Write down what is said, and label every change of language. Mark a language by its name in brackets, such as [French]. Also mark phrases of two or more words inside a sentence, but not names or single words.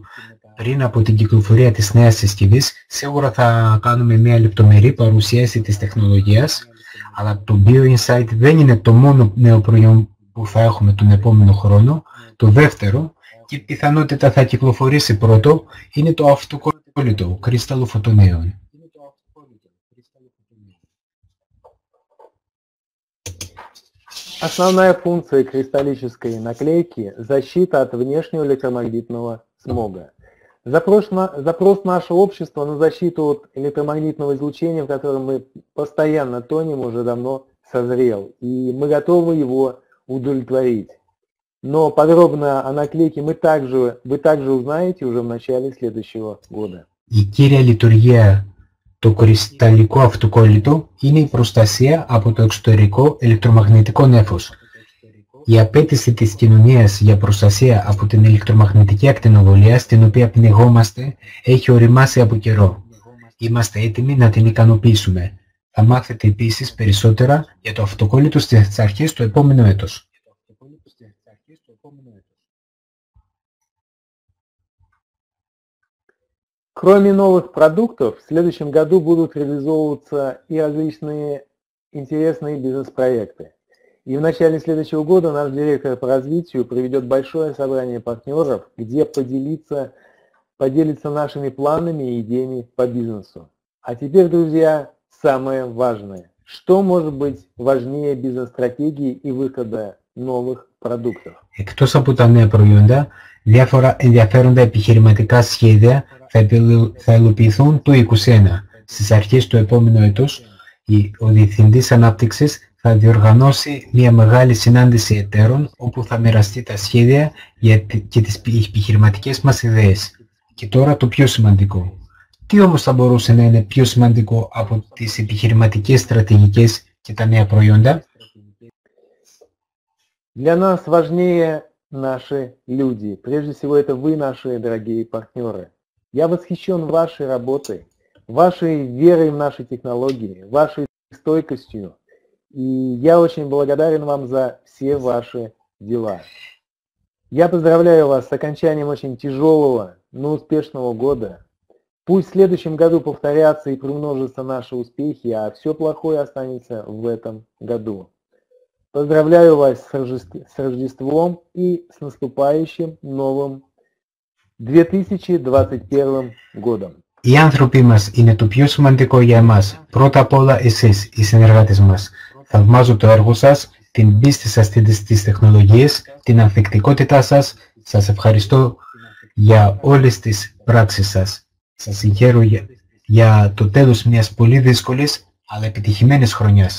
[Greek] Πριν από την κυκλοφορία της νέας συσκευής, σίγουρα θα κάνουμε μια λεπτομερή παρουσίαση της τεχνολογίας, αλλά το BioInsight δεν είναι το μόνο νέο προϊόν που θα έχουμε τον επόμενο χρόνο. Το δεύτερο, και η πιθανότητα θα κυκλοφορήσει πρώτο, είναι το αυτοκόλλητο κρίσταλλο φωτονίων. [Russian] Основная функция кристаллической наклейки – защита от внешнего электромагнитного смога. Запрос нашего общества на защиту от электромагнитного излучения, в котором мы постоянно тонем, уже давно созрел, и мы готовы его удовлетворить. Но подробно о наклейке вы также узнаете уже в начале следующего года. [Greek] Η κύρια λειτουργία του κρυσταλλικού αυτοκόλλητου είναι η προστασία από το εξωτερικό ηλεκτρομαγνητικό νέφος. Η απέτηση της κοινωνίας για προστασία από την ηλεκτρομαγνητική ακτινοβολία στην οποία πνιγόμαστε έχει οριμάσει από καιρό. Είμαστε έτοιμοι να την ικανοποιήσουμε. Θα μάθετε επίσης περισσότερα για το αυτοκόλλητο στις αρχές του επόμενου έτους. [Russian] Кроме новых продуктов, в следующем году будут реализовываться и различные интересные бизнес-проекты. И в начале следующего года наш директор по развитию проведет большое собрание партнеров, где поделится нашими планами и идеями по бизнесу. А теперь, друзья, самое важное. Что может быть важнее бизнес-стратегии и выхода новых продуктов? [Greek] Εκτός από τα νέα προϊόντα, διάφορα ενδιαφέροντα επιχειρηματικά σχέδια θα υλοποιηθούν το 2021. Στις αρχές του επόμενου έτους, ο Διευθυντής Ανάπτυξης θα διοργανώσει μια μεγάλη συνάντηση εταίρων όπου θα μοιραστεί τα σχέδια και τις επιχειρηματικές μας ιδέες. Και τώρα το πιο σημαντικό. Τι όμως θα μπορούσε να είναι πιο σημαντικό από τις επιχειρηματικές στρατηγικές και τα νέα προϊόντα? [Russian] Для нас важнее наши люди. Прежде всего, это вы, наши дорогие партнеры. Я восхищен вашей работой, вашей верой в наши технологии, вашей стойкостью. И я очень благодарен вам за все ваши дела. Я поздравляю вас с окончанием очень тяжелого, но успешного года. Пусть в следующем году повторятся и приумножатся наши успехи, а все плохое останется в этом году. Поздравляю вас с Рождеством и с наступающим новым 2021 годом. [Greek] Οι άνθρωποι μας είναι το πιο σημαντικό για εμάς. Πρώτα απ' όλα εσείς, οι συνεργάτες μας. Θαυμάζω το έργο σας, την πίστη σας στις τεχνολογίες, την ανθεκτικότητά σας. Σας ευχαριστώ για όλες τις πράξεις σας. Σας συγχαίρω για το τέλος μιας πολύ δύσκολης αλλά επιτυχημένης χρονιάς.